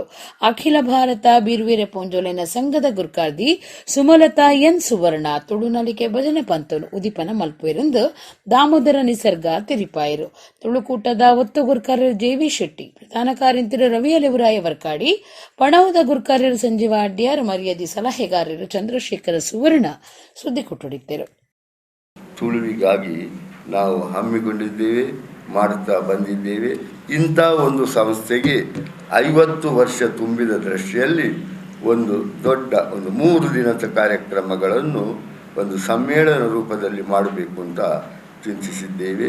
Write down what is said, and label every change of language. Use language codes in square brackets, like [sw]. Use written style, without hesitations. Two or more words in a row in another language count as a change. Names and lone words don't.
[tcy] ಅಖಿಲ ಭಾರತ ಬೀರ್ವೀರೆ ಪೊಂಜೋಲೆನ ಸಂಘದ ಗುರ್ಕಾರ್ದಿ ಸುಮಲತಾ ಎನ್ ಸುವರ್ಣ ತುಳು ನಲಿಕೆ ಭಜನೆ ಪಂತನು ಉದಿಪನ ಮಲ್ಪುವೆರೆಂದು ದಾಮೋದರ ನಿಸರ್ಗ ತೆರಿಪಾಯರು. ತುಳುಕೂಟದ ಒತ್ತು ಗುರ್ಕಾರ್ಯರು ಜೆವಿ ಶೆಟ್ಟಿ, ಪ್ರಧಾನ ಕಾರ್ಯಂತರು ರವಿ ಅಲೆವುರಾಯ ವರ್ಕಾಡಿ, ಪಣವದ ಗುರ್ಕಾರ್ಯರು ಸಂಜೀವ ಅಡ್ಯಾರ್, ಮರ್ಯಾದಿ ಸಲಹೆಗಾರರು ಚಂದ್ರಶೇಖರ ಸುವರ್ಣ ಸುದ್ದಿ ಕೊಟ್ಟೊಡಿದ್ದರು. [kn] ತುಳುವಿಗಾಗಿ ನಾವು ಹಮ್ಮಿಕೊಂಡಿದ್ದೇವೆ, ಮಾಡುತ್ತಾ ಬಂದಿದ್ದೇವೆ. ಇಂಥ ಒಂದು ಸಂಸ್ಥೆಗೆ 50 ವರ್ಷ ತುಂಬಿದ ದೃಷ್ಟಿಯಲ್ಲಿ ಒಂದು ದೊಡ್ಡ 3 ದಿನದ ಕಾರ್ಯಕ್ರಮಗಳನ್ನು ಒಂದು ಸಮ್ಮೇಳನ ರೂಪದಲ್ಲಿ ಮಾಡಬೇಕು ಅಂತ ಚಿಂತಿಸಿದ್ದೇವೆ.